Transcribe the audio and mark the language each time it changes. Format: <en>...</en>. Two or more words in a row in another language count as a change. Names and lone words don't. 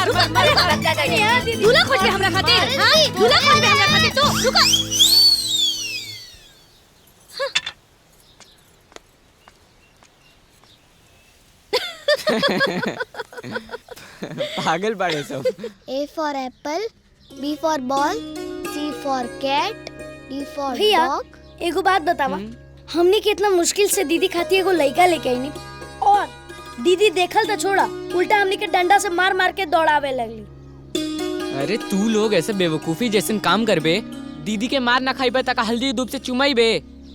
<bho>मार मार मार। दूल्हा खोज के हमरा खातिर। हाँ, दूल्हा खोज के हमरा खातिर। तो रुका। पागल बाड़े सब।</bho> <en>A for apple, B for ball, C for cat, D for</en> <bho>भैया, dog। एगो बात बतावा, हमने कितना मुश्किल से दीदी खातिर एगो लड़का लेके आईनी और दीदी देखल तो छोड़ा, उल्टा हमने के डंडा से मार मार के दौड़ावे लगली। अरे तू लोग ऐसे बेवकूफी जैसे काम करबे, दीदी के मार ना खाई बे तका हल्दी दूध से चुमाई बे।</bho>